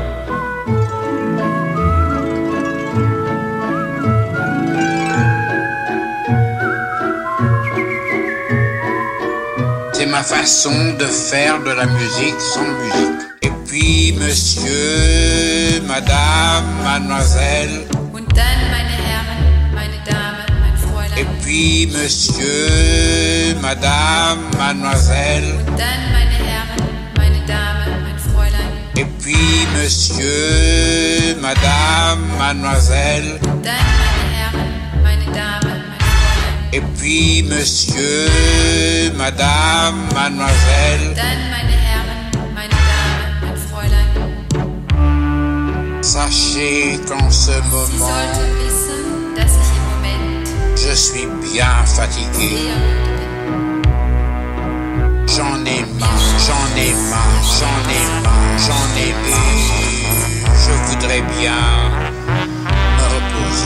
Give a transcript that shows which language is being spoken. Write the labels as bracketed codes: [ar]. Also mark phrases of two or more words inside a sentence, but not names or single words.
[fr] C'est ma façon de faire de la musique sans musique. Et puis monsieur, madame, mademoiselle. [de] Und dann, meine Herren, meine Damen, mein Fräulein. [fr] Et puis monsieur, madame, mademoiselle. [de] Und dann, meine Herren, meine Damen, mein Fräulein. [fr] Et puis monsieur, madame, mademoiselle. [de] Und dann, meine Herren, meine Damen, mein Fräulein. [fr] Et puis monsieur, madame, mademoiselle. [de] Und dann, meine Herren, meine Damen, mein Fräulein. [fr] Sachez qu'en ce [de] Sie [fr] moment, [de] sollten wissen, dass ich im Moment [fr] je suis bien fatigué. [de] sehr müde bin. [fr] J'en ai marre, j'en ai marre, j'en ai marre, j'en ai marre. Je voudrais bien me reposer.